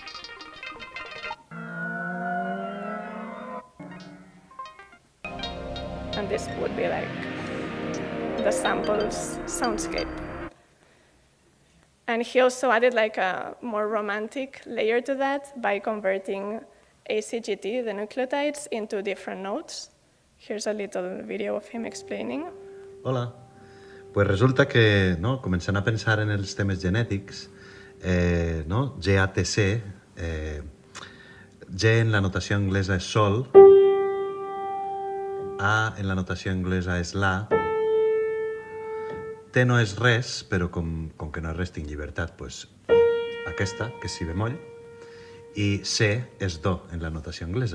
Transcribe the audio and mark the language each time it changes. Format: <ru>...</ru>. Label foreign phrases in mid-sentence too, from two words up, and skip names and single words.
<en>And this would be like the sample's soundscape. And he also added like a more romantic layer to that by converting ACGT, the nucleotides, into different nodes. Here's a little video of him explaining.</en> <ca>Hola.</ca> <es>Pues resulta que,</es> <ca>no, començant a pensar en els temes genètics, no, GATC, G en la notació anglesa és sol, A en la notació anglesa és la, T no és res, però com que no és res tinc llibertat, doncs aquesta, que és si bemoll, i C és do en la notació anglesa.</ca>